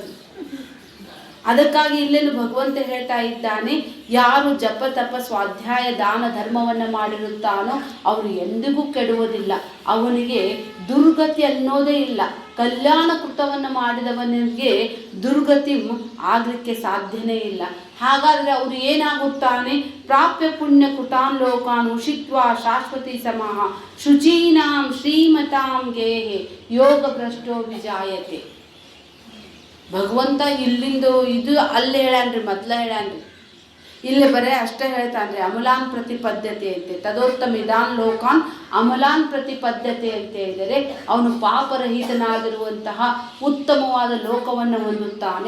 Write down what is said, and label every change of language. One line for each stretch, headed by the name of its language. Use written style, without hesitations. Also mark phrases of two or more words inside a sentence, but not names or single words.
Kannada: ಅದಕ್ಕಾಗಿ ಇಲ್ಲೇನು ಭಗವಂತ ಹೇಳ್ತಾ ಇದ್ದಾನೆ, ಯಾರು ಜಪ ತಪ ಸ್ವಾಧ್ಯಾಯ ದಾನ ಧರ್ಮವನ್ನು ಮಾಡಿರುತ್ತಾನೋ ಅವನು ಎಂದಿಗೂ ಕೆಡುವುದಿಲ್ಲ, ಅವನಿಗೆ ದುರ್ಗತಿ ಅನ್ನೋದೇ ಇಲ್ಲ. ಕಲ್ಯಾಣ ಕೃತವನ್ನು ಮಾಡಿದವನಿಗೆ ದುರ್ಗತಿ ಆಗಲಿಕ್ಕೆ ಸಾಧ್ಯನೇ ಇಲ್ಲ. ಹಾಗಾದರೆ ಅವರು ಏನಾಗುತ್ತಾನೆ?
Sanskrit: ಪ್ರಾಪ್ಯ ಪುಣ್ಯ ಕೃತಾನ್ ಲೋಕಾನ್ ಉಷಿತ್ವ ಶಾಶ್ವತಿ ಸಮಾಹ ಶುಚೀನಾಂ ಶ್ರೀಮತಾಂ ಗೇಹೆ ಯೋಗ ಭ್ರಷ್ಟೋ ವಿಜಾಯತೆ.
Kannada: ಭಗವಂತ ಇಲ್ಲಿಂದ ಇದು ಅಲ್ಲಿ ಹೇಳ್ಯಾನ್ರಿ, ಮೊದಲ ಹೇಳ್ಯಾನ್ರಿ. ಇಲ್ಲಿ ಬರೇ ಅಷ್ಟೇ ಹೇಳ್ತಾನ್ರಿ,
Sanskrit: ಅಮಲಾನ್ ಪ್ರತಿಪದ್ಧತೆ ಅಂತೆ ತದೋತ್ತಮ ಇದಾನ್ ಲೋಕಾನ್ ಅಮಲಾನ್ ಪ್ರತಿಪದ್ಧತೆ
Kannada: ಅಂತ ಹೇಳಿದರೆ ಅವನು ಪಾಪರಹಿತನಾಗಿರುವಂತಹ ಉತ್ತಮವಾದ ಲೋಕವನ್ನು ಹೊಂದುತ್ತಾನೆ.